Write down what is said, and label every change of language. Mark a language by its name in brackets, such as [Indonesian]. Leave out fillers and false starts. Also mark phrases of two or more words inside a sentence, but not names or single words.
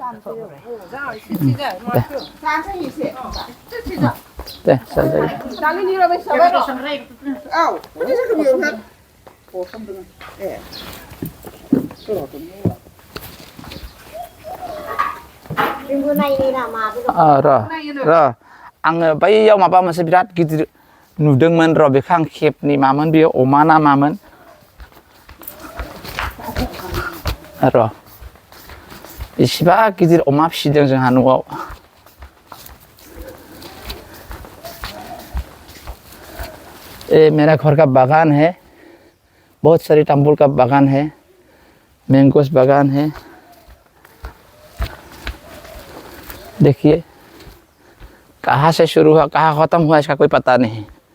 [Bodo] दे जाजायो र' आङो बैयाव माबा मोनसे बिराद गिदिर नुदोंमोन र' बेखौ आं खेबनि मामोन बेयो अमा ना मामोन र' बेसेबा गिदिर अमा फिसिदों जोंहा न'आव [Hindi] मेरा घर का बागान है बहुत सारी तंबूल का बागान है मैंगोस बागान है देखिए कहाँ से शुरू हुआ कहाँ ख़त्म हुआ इसका कोई पता नहीं